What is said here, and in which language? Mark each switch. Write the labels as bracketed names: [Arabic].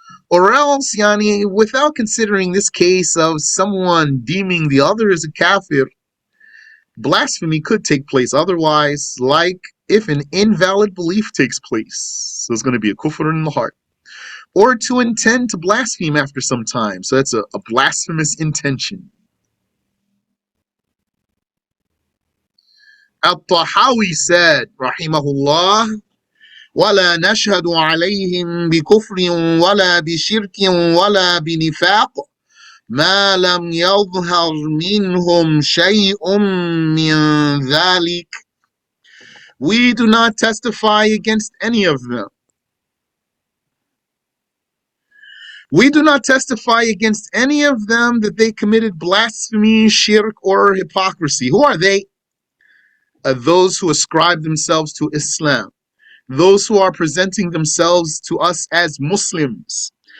[English] Or else, yani, without considering this case of someone deeming the other as a kafir, blasphemy could take place otherwise, like if an invalid belief takes place. So it's going to be a kufr in the heart. Or to intend to blaspheme after some time. So that's a blasphemous intention. Al-Tahawi said, [Arabic] rahimahullah, وَلَا نَشْهَدُ عَلَيْهِمْ بِكُفْرٍ وَلَا بِشِرْكٍ وَلَا بِنِفَاقٍ مَا لَمْ يَظْهَرْ مِنْهُمْ شَيْءٌ مِّنْ ذَلِكَ. [English] We do not testify against any of them. We do not testify against any of them that they committed blasphemy, shirk, or hypocrisy. Who are they? Those who ascribe themselves to Islam. Those who are presenting themselves to us as Muslims.